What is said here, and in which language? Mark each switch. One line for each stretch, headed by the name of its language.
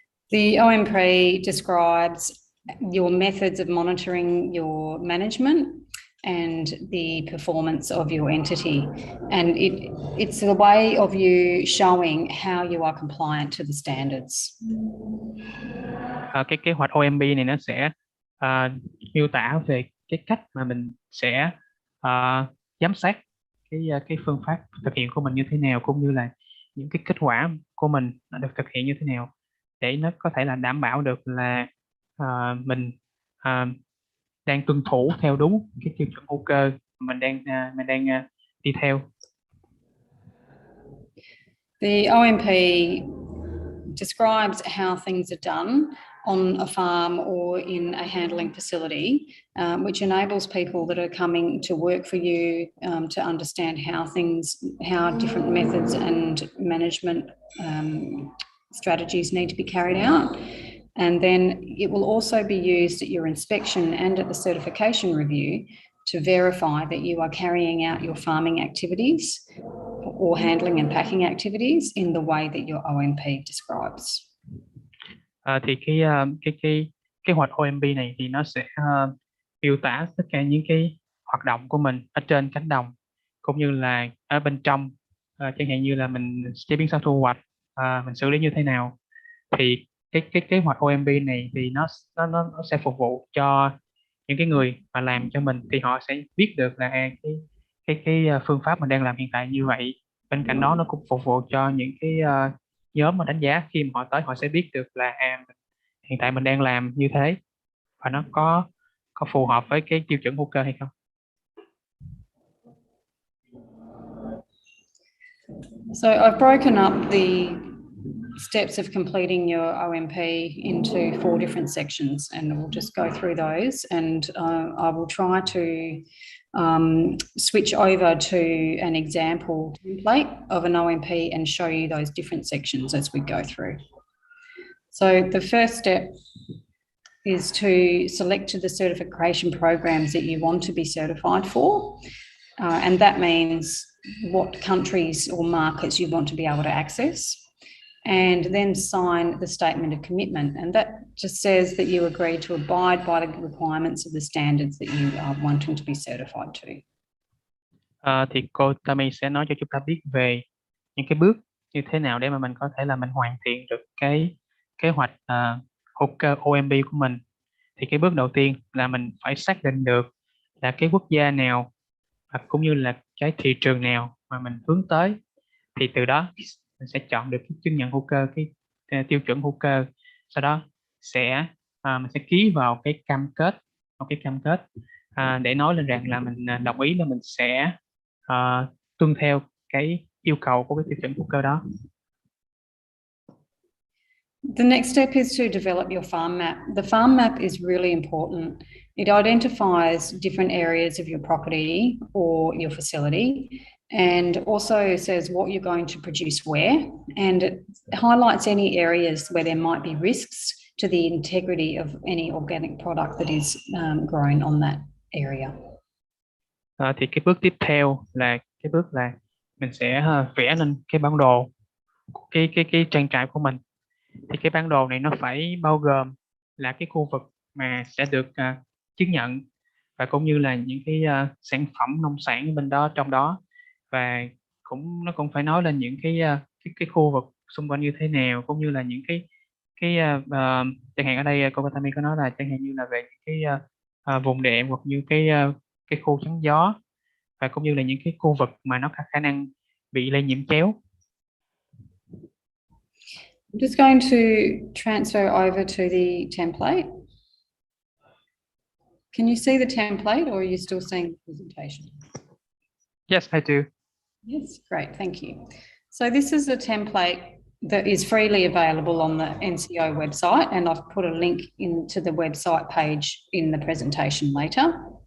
English: The OMP describes your methods of monitoring your management and the performance of your entity, and it's the way of you showing how you are compliant to the standards.
Vietnamese: Cái kế hoạch OMP này nó sẽ miêu tả về cái cách mà mình sẽ giám sát cái phương pháp thực hiện của mình như thế nào, cũng như là những cái kết quả của mình nó được thực hiện như thế nào, để nó có thể là đảm bảo được là mình đang tuân thủ theo đúng cái tiêu chuẩn hữu cơ mình đang đi theo.
English: The OMP describes how things are done on a farm or in a handling facility, which enables people that are coming to work for you to understand how different methods and management strategies need to be carried out. And then it will also be used at your inspection and at the certification review to verify that you are carrying out your farming activities or handling and packing activities in the way that your OMP describes.
Vietnamese: Thì cái kế hoạch OMB này thì nó sẽ miêu tả tất cả những cái hoạt động của mình ở trên cánh đồng cũng như là ở bên trong, chẳng hạn như là mình chế biến sau thu hoạch, mình xử lý như thế nào. Thì cái kế hoạch OMB này thì nó sẽ phục vụ cho những cái người mà làm cho mình, thì họ sẽ biết được là cái phương pháp mình đang làm hiện tại như vậy. Bên cạnh đó nó cũng phục vụ cho những cái nhóm mà đánh giá, khi mà họ tới họ sẽ biết được là hiện tại mình đang làm như thế và nó có phù hợp với cái tiêu chuẩn hữu cơ hay không.
English: So I've broken up the steps of completing your OMP into 4 different sections, and we'll just go through those, and I will try to switch over to an example template of an OMP and show you those different sections as we go through. So the first step is to select the certification programs that you want to be certified for, and that means what countries or markets you want to be able to access, and then sign the statement of commitment, and that just says that you agree to abide by the requirements of the standards that you are wanting to be certified to.
Vietnamese: Thì cô Tammy sẽ nói cho chúng ta biết về những cái bước như thế nào để mà mình có thể là mình hoàn thiện được cái kế hoạch hữu cơ OMB của mình. Thì cái bước đầu tiên là mình phải xác định được là cái quốc gia nào và cũng như là cái thị trường nào mà mình hướng tới, thì từ đó mình sẽ chọn được cái chứng nhận hữu cơ, cái tiêu chuẩn hữu cơ. Sau đó mình sẽ ký vào cái cam kết, để nói lên rằng là mình đồng ý là mình sẽ tuân theo cái yêu cầu của cái tiêu chuẩn hữu cơ đó.
English: The next step is to develop your farm map. The farm map is really important. It identifies different areas of your property or your facility, and also says what you're going to produce where, and it highlights any areas where there might be risks to the integrity of any organic product that is grown on that area.
Vietnamese: Thì cái bước tiếp theo là cái bước là mình sẽ vẽ lên cái bản đồ cái trang trại của mình. Thì cái bản đồ này nó phải bao gồm là cái khu vực mà sẽ được chứng nhận, và cũng như là những cái sản phẩm nông sản bên đó trong đó, và nó cũng phải nói lên những cái khu vực xung quanh như thế nào, cũng như là những cái chẳng hạn ở đây cô Tammy có nói là chẳng hạn như là về cái vùng đệm hoặc như cái khu chắn gió, và cũng như là những cái khu vực mà nó có khả năng bị lây nhiễm chéo.
English: I'm just going to transfer over to the template. Can you see the template, or are you still seeing the presentation? Yes, I do. Yes, great, thank you. So this is a template that is freely available on the NCO website, and I've put a link into the website page in the presentation later.